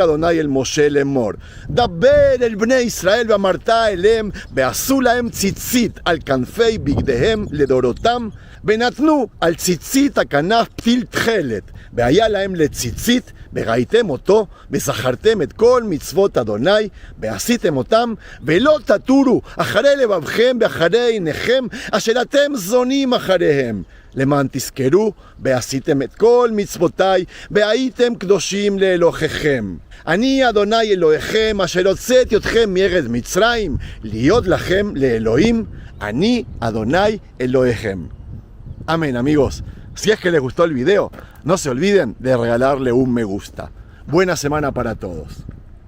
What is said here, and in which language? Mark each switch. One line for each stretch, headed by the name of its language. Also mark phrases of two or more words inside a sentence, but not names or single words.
Hebrew: אדוני אל משה לאמור, דבר אל בני ישראל ואמרת אליהם, ועשו להם ציצית על כנפי בגדיהם לדורותם, ונתנו על ציצית הכנף פתיל תכלת, והיה להם לציצית, וראיתם אותו, וזכרתם את כל מצוות אדוני, ועשיתם אותם, ולא תטורו אחרי לבבכם ואחרי עיניכם, אשר אתם זונים אחריהם. למען תזכרו, ועשיתם את כל מצוותיי, והייתם קדושים לאלוהיכם. אני אדוני אלוהיכם, אשר הוצאתי אתכם מארץ מצרים, להיות לכם לאלוהים, אני אדוני אלוהיכם.
Spanish: Amén, amigos. Si es que les gustó el video, no se olviden de regalarle un me gusta. Buena semana para todos.